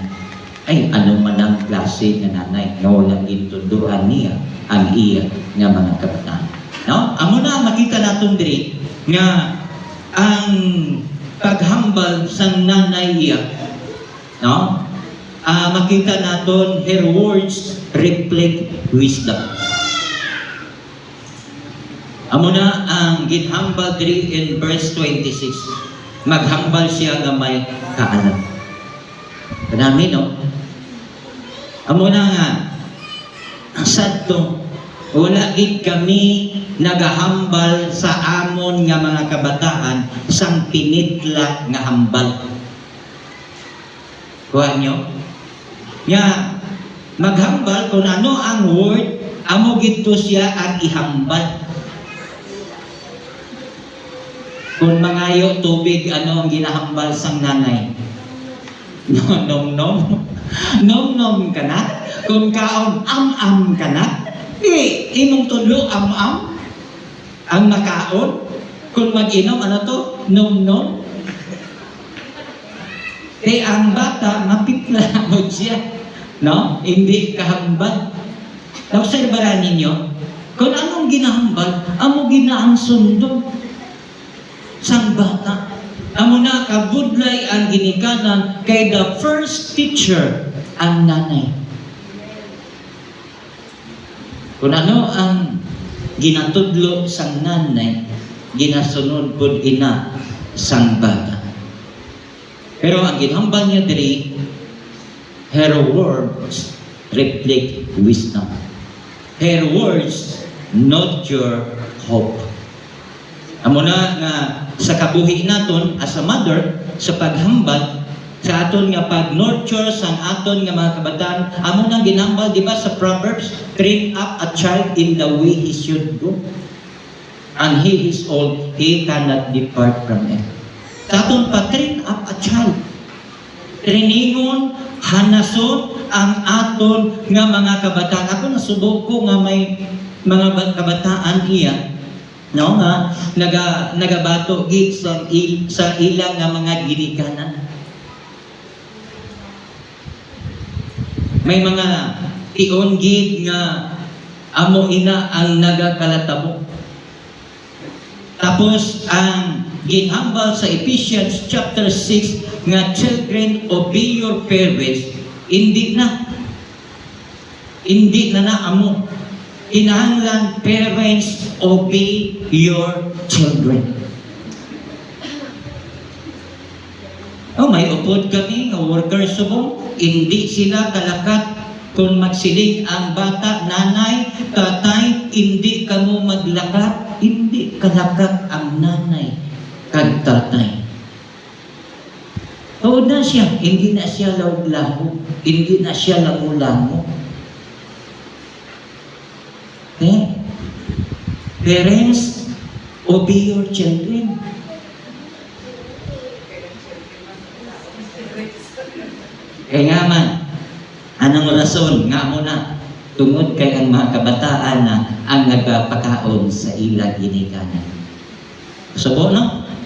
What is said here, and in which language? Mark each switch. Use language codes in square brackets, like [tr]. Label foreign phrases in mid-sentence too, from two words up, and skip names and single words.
[hil] Ay ano man ang klase nga nanay nga walang intudloan niya ang iya nga mga kabataan. No? Amo na makita naton diri nga ang paghambal sang nanay iya, no? makita naton [en] her words reflect wisdom. [hil] Amo na ang ginhambal diri in verse 26. Maghambal siya nga may kaalam. Kanami, no? Amo na nga, ang sadto, wala gid kami nagahambal sa amon nga mga kabataan sang pinitla nga hambal. Kuha nyo? Nga, maghambal kung ano ang word, amo gito siya ang ihambal. Kung mangayo tubig, ano ang ginahambal sang nanay? Nom-nom. Nom-nom ka na? Kung kaon, am-am ka na? Imong tulo, am-am? Ang makaon? Kung mag-inom, ano to? Nom-nom? Ang bata, mapitla mo siya. No? Hindi kahambal. Naobserbahan ninyo, kung anong ginahambal, amo ginaang sundo. Sang bata. Amo na kabudlay ang ginikanan kay [en] the first teacher [hil] ang nanay. Kung ano ang ginatudlo sang nanay, ginasunod pud ina sang bata. Pero ang ginhambal niya diri, [en] her words reflect wisdom. Her words nurture hope. [hil] Amo na nga sa kabuhi naton [en] as a mother, [hil] sa paghambal, sa aton nga pag-nurture sa aton nga mga kabataan, amo na ginambal, di ba sa Proverbs, [en] train up a child in the way he should go. And he is old, he cannot depart from it. [hil] Sa aton pa- [en] train up a child. [hil] Trainingon, hanason ang aton nga mga kabataan. Ako nasubok ko nga may mga kabataan iya, no, nga nagabato gid sa ilang nga mga ginikanan. May mga tion gid nga amo ina ang nagakalatabo. Tapos ang ginhambal sa Ephesians chapter 6 nga [en] children obey your parents, [hil] hindi na amo. Kinahanglan [en] parents obey your children. [hil] May upod kami nga workers subong, hindi sila kalakat kung magsiling ang bata, nanay, tatay, hindi kamo maglakat, hindi kalakat ang nanay kag tatay. Na siya, hindi na siya lawlaho, hindi na siya langulango. [en] Parents, obey your children. [hil] Kaya nga man, anong rason nga mo na tungod kay ang mga kabataan na ang nagpakaon sa ilang ginikanan. Subo, no?